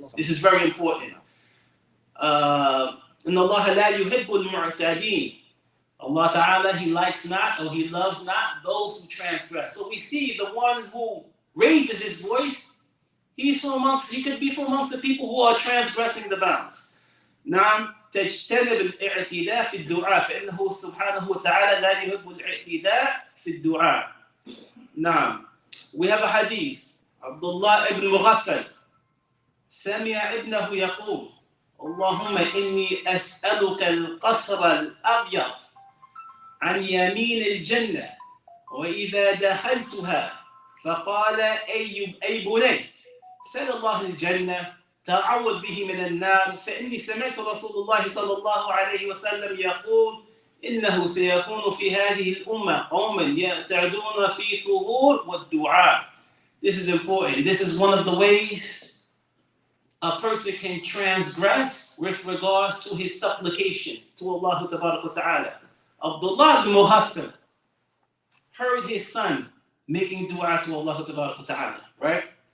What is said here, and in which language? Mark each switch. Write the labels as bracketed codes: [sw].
[en] This is very important. [ar] إن الله لا يحب المعتدين. [en] Allah Ta'ala, He likes not or He loves not those who transgress. So we see the one who raises his voice, he could be from amongst the people who are transgressing the bounds. [ar] نعم تجتنب الاعتداء في الدعاء فإنه سبحانه وتعالى لا يحب الاعتداء في الدعاء. [en] نعم. We have a hadith. [ar] Abdullah ibn Mughaffal سمع ابنه يقول اللهم إني أسألك القصر الأبيض عن يمين الجنة وإذا دخلتها فقال أي بني سل الله الجنة تعوذ به من النار فإني سمعت رسول الله صلى الله عليه وسلم يقول إنه سيكون في هذه الأمة قوم يعتدون في طهور والدعاء. [en] This is important. This is one of the ways a person can transgress with regards to his supplication to Allah Ta'ala. Abdullah ibn Mughaffal heard his son making dua to Allah Ta'ala, right?